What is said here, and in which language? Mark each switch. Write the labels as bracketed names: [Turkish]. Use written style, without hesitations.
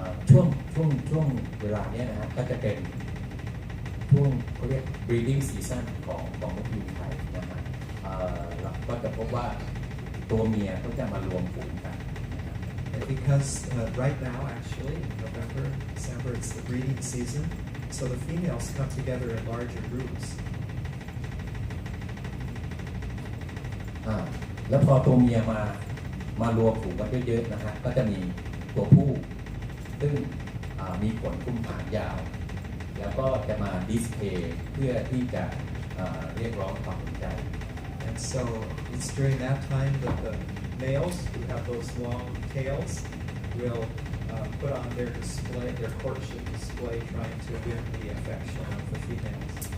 [Thai] ช่วงเวลาเนี้ยนะฮะก็จะเป็นช่วงเขาเรียก [English] breeding season [Thai] ของนกยูงไทยนะฮะเราก็จะพบว่าตัวเมียก็จะมารวมฝูงกัน [English] And because right now, actually, November, December, it's the breeding season, so the females come together in larger groups. [Thai] แล้วพอตัวเมียมารวมฝูงกันเยอะๆนะฮะก็จะมีตัวผู้ซึ่งมีขนคุ้มหางยาว แล้วก็จะมาดิสเพย์เพื่อที่จะเรียกร้องความสนใจ [English] And so it's during that time that the males who have those long tails will put on their display, their courtship display, trying to win the affection of the females.